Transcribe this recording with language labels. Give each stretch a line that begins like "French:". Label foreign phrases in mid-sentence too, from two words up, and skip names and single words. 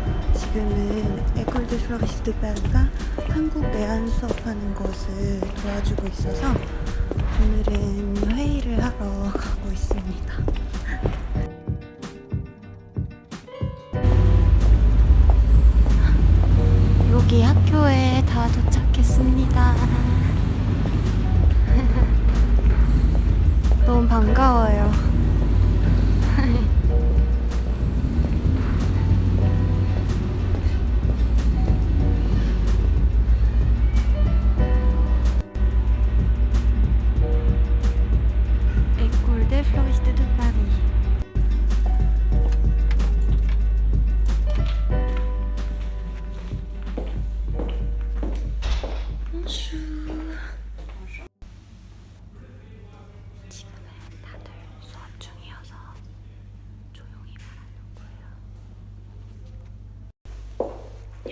Korean: 지금은 에콜 데 플로리스트 드 파리가 한국 내한 수업하는 것을 도와주고 있어서 오늘은 회의를 하러 가고 있습니다. 여기 학교에 다 도착했습니다. 너무 반가워요. École des fleuristes de Paris. 지금은 다들 수업 중이어서 조용히 말하는 거예요.